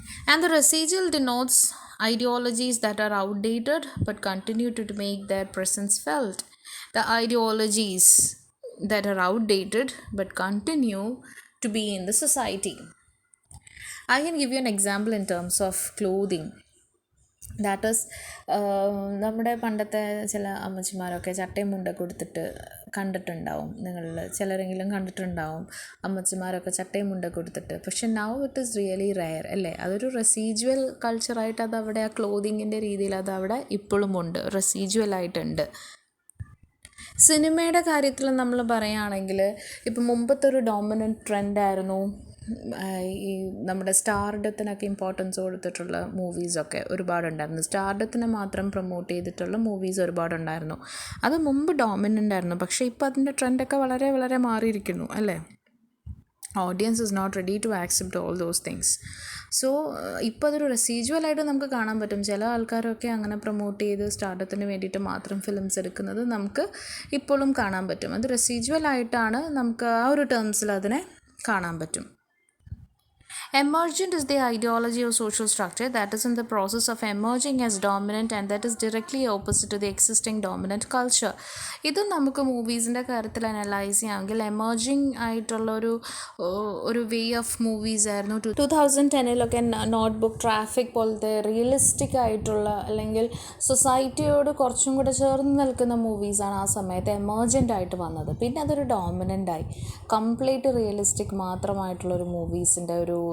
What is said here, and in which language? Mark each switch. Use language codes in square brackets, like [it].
[en] And the residual denotes ideologies that are outdated but continue to make their presence felt. The ideologies that are outdated but continue to be in the society. I can give you an example in terms of clothing. That is [ml] നമ്മുടെ പണ്ടത്തെ ചില അമ്മച്ചിമാരൊക്കെ ചട്ടയും മുണ്ടൊക്കെ കൊടുത്തിട്ട് കണ്ടിട്ടുണ്ടാവും. നിങ്ങളിൽ ചിലരെങ്കിലും കണ്ടിട്ടുണ്ടാവും അമ്മച്ചിമാരൊക്കെ ചട്ടയും മുണ്ടൊക്കെ കൊടുത്തിട്ട്. പക്ഷെ [en] now it is really rare [ml] അല്ലേ. അതൊരു റെസീജ്വൽ കൾച്ചറായിട്ട് അതവിടെ ആ ക്ലോതിങ്ങിൻ്റെ രീതിയിൽ അതവിടെ ഇപ്പോഴും ഉണ്ട്, റെസീജ്വലായിട്ടുണ്ട്. സിനിമയുടെ കാര്യത്തിൽ നമ്മൾ പറയുകയാണെങ്കിൽ ഇപ്പം മുമ്പത്തെ ഒരു ഡോമിനൻറ്റ് ട്രെൻഡായിരുന്നു ഈ നമ്മുടെ സ്റ്റാർഡത്തിനൊക്കെ ഇമ്പോർട്ടൻസ് കൊടുത്തിട്ടുള്ള മൂവീസൊക്കെ ഒരുപാടുണ്ടായിരുന്നു. സ്റ്റാർഡത്തിനെ മാത്രം പ്രൊമോട്ട് ചെയ്തിട്ടുള്ള മൂവീസ് ഒരുപാടുണ്ടായിരുന്നു. അത് മുമ്പ് ഡോമിനൻ്റ് ആയിരുന്നു. പക്ഷേ ഇപ്പോൾ അതിൻ്റെ ട്രെൻഡൊക്കെ വളരെ വളരെ മാറിയിരിക്കുന്നു അല്ലേ. [en] Audience is not ready to accept all those things. [ml] So ഇപ്പോൾ അതൊരു റെസീജ്വലായിട്ട് നമുക്ക് കാണാൻ പറ്റും. ചില ആൾക്കാരൊക്കെ അങ്ങനെ പ്രൊമോട്ട് ചെയ്ത് സ്റ്റാർഡത്തിന് വേണ്ടിയിട്ട് മാത്രം ഫിലിംസ് എടുക്കുന്നത് നമുക്ക് ഇപ്പോഴും കാണാൻ പറ്റും. അത് റെസീജ്വലായിട്ടാണ്, നമുക്ക് ആ ഒരു ടേംസിൽ അതിനെ കാണാൻ പറ്റും. [en] Emergent is the ideology or social structure that is in the process of emerging as dominant and that is directly opposite to the existing dominant culture. [ml] ഇത് നമുക്ക് മൂവീസിൻ്റെ കാര്യത്തിൽ അനലൈസ് ചെയ്യാമെങ്കിൽ എമർജിങ് ആയിട്ടുള്ള ഒരു വേ ഓഫ് മൂവീസ് ആയിരുന്നു 2010 note book, traffic പോലത്തെ realistic ആയിട്ടുള്ള അല്ലെങ്കിൽ സൊസൈറ്റിയോട് കുറച്ചും കൂടെ ചേർന്ന് നിൽക്കുന്ന മൂവീസാണ് ആ സമയത്ത് എമർജൻ്റ് ആയിട്ട് വന്നത്. പിന്നെ അതൊരു ഡോമിനൻ്റായി കംപ്ലീറ്റ് റിയലിസ്റ്റിക് മാത്രമായിട്ടുള്ളൊരു മൂവീസിൻ്റെ ഒരു